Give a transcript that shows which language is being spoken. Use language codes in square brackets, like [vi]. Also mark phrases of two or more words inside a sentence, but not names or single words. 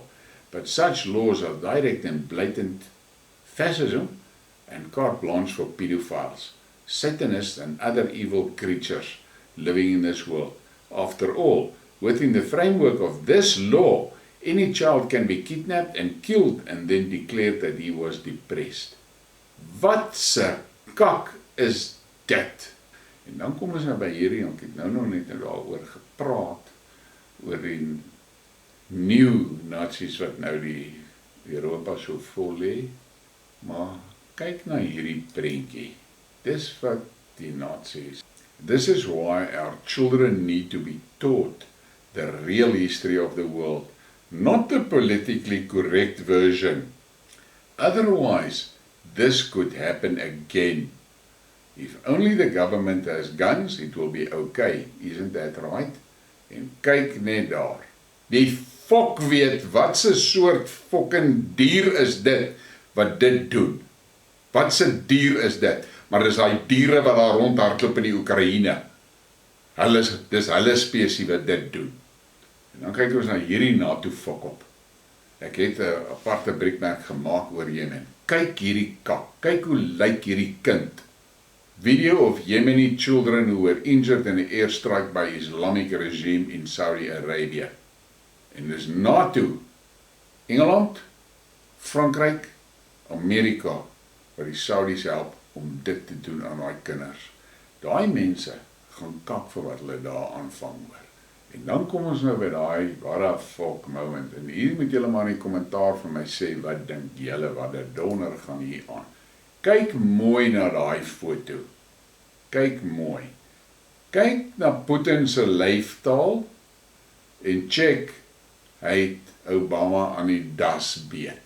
[en] But such laws are direct and blatant fascism and carte blanche for pedophiles, Satanists and other evil creatures living in this world. After all, within the framework of this law, any child can be kidnapped and killed and then declared that he was depressed. [af] Wat se kak is dit? En dan kom ons nou by hierdie, ek het nou nog net daaroor gepraat, oor die neo-Nazis wat nou die Europa so vol lê. Maar kyk na hierdie prentjie. Dis wat die Nazis. [en] This is why our children need to be taught the real history of the world, not the politically correct version. Otherwise, this could happen again. If only the government has guns, it will be okay. Isn't that right? [af] En kyk net daar. Die fok weet wat se soort fucking dier is dit wat dit doen. Wat se dier is dit? Maar dis daai diere wat daar rondhardloop in die Ukraine. Dis hulle spesies wat dit doen. En dan kyk ons na hierdie NATO fok op. Ek het 'n aparte Briekmerke gemaak oor Jemen. Kyk hierdie kak. Kyk hoe lyk hierdie kind. [en] Video of Yemeni children who were injured in an airstrike by Islamic regime in Saudi Arabia. [af] En dis NATO, Engeland, Frankryk, Amerika, wat die Saudis help om dit te doen aan daai kinders. Daai mense gaan kak vir wat hulle daar aanvang hoor. En dan kom ons nou by daai [en] what the fuck moment. [af] En hier moet julle maar in die kommentaar vir my sê, wat dink julle, wat die donder gaan hier aan. Kyk mooi na daai foto. Kyk mooi. Kyk na Putin se lyfstaal en check, hy het Obama aan die das beet.